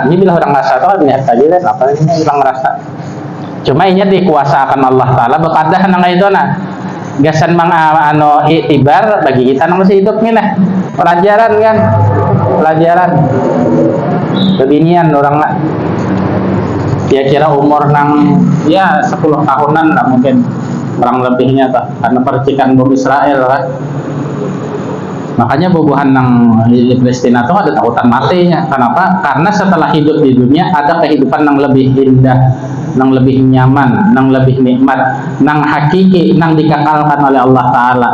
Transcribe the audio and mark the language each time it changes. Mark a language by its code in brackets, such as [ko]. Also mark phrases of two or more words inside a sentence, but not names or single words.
[bjn] Ini bila orang rasa tuh lihat saja deh, apa ini hilang rasa. Cuma ini dikuasakan Allah Ta'ala bekadah nang itu nah. Gasan iktibar bagi kita nang masih hidup nih nah. [id] Pelajaran kan, pelajaran. [bjn] Kebinian orang nak. Kira-kira umur nang ya 10 tahunan lah mungkin kurang lebihnya tak, karena percikan bom Israel kan. Makanya bubuhan nang di Palestina itu ada takutan matinya. [id] Kenapa? Karena setelah hidup di dunia ada kehidupan yang lebih indah, yang lebih nyaman, yang lebih nikmat, yang hakiki, yang dikekalkan oleh Allah Ta'ala.